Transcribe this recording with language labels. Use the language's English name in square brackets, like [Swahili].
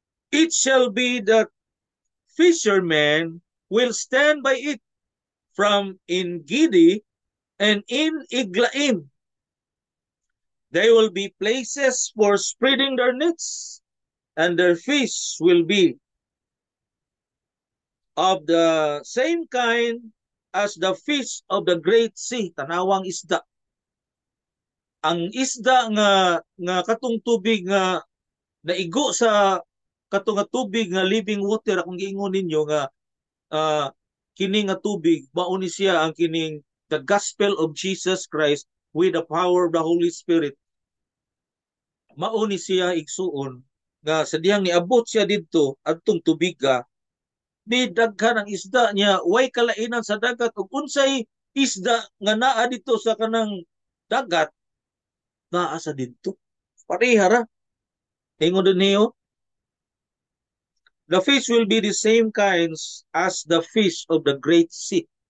[English] It shall be that fishermen will stand by it from En Gedi and in Iglaim. They will be places for spreading their nets, and their fish will be of the same kind as the fish of the great sea. [Cebuano] Tanawang isda. Ang isda nga katong tubig nga naigo sa katong nga tubig nga living water, akong giingon ninyo nga uh, kini nga tubig mao ni siya ang kining [English] the gospel of Jesus Christ with the power of the Holy Spirit. [Cebuano] Mao ni siya igsuon nga sa diyang niabot siya didto adtong tubiga, ni daghan ang isda niya, way kalainan sa dagat ug unsay isda nga naa dito sa kanang dagat naa sa didto. Pareha ra. Ingon din niyo, [English] the fish will be the same kinds as the fish of the great sea.